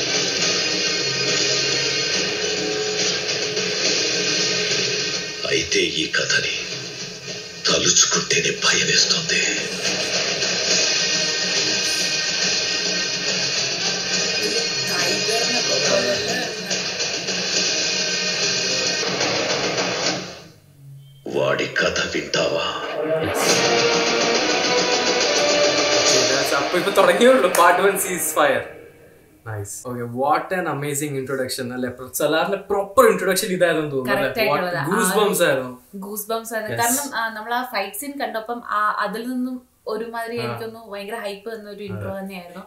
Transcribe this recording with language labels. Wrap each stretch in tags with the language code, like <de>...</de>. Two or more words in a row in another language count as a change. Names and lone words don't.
<te>అయితే ఈ కథని తలుచుకుంటేనే భయమేస్తుంది. వాడి కథ వింటావా?</te> <ml>ഇപ്പൊ തുടങ്ങിയുള്ളൂ. പാർട്ട് 1 സീസ് ഫയർ. നൈസ്.</ml> <en>okay, what an amazing introduction</en> <ml>അല്ലേ. സലാറിന്റെ</ml> <en>proper introduction</en> <ml>ഇതായിരുന്നു തോന്നുന്നു.</ml> <en>goose bumps</en> <ml>ആയിരുന്നു. കാരണം നമ്മൾ ആ</ml> <en>fight scene</en> <ml>കണ്ടപ്പം അതിൽ നിന്നും ഒരുമാതിരി എനിക്കൊന്ന് ഭയങ്കര ഹൈപ്പ് തന്ന ഒരു ഇൻട്രോ തന്നെയായിരുന്നു.</ml>